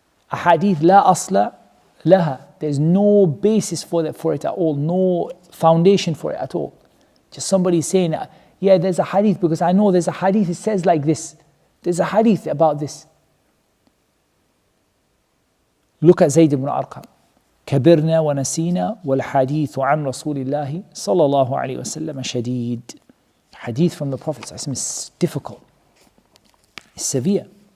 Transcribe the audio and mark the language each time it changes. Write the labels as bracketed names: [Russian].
[English] A hadith la asla laha. There's no basis for it at all, no foundation for it at all. Just somebody saying, yeah, there's a hadith because I know there's a hadith, it says like this. There's a hadith about this. Look at Zayd ibn Arqam. [Arabic] كبرنا ونسينا والحديث عن رسول الله صلى الله عليه وسلم شديد. [English] Hadith from the Prophet is difficult. It's severe.